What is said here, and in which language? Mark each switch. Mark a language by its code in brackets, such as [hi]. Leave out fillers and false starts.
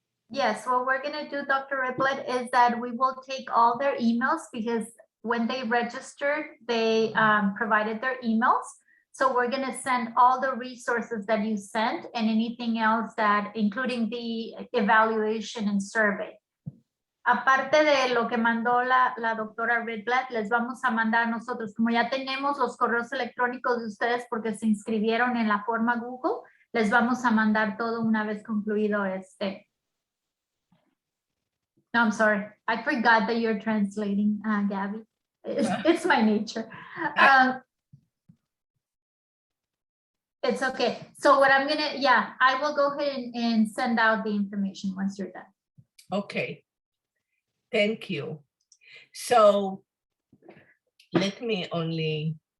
[en] Yes, what we're gonna do, Dr. Riblet, is that we will take all their emails because when they registered, they provided their emails. So we're gonna send all the resources that you sent and anything else that, including the evaluation and survey. [es] Aparte de lo que mandó la doctora Riblet, les vamos a mandar nosotros, como ya tenemos los correos electrónicos de ustedes porque se inscribieron en la forma Google, les vamos a mandar todo una vez concluido este. [en] No, I'm sorry. I forgot that you're translating, Gabby. It's my nature. It's okay. So what I'm gonna, I will go ahead and send out the information once you're done. Okay. Thank you. So let me only.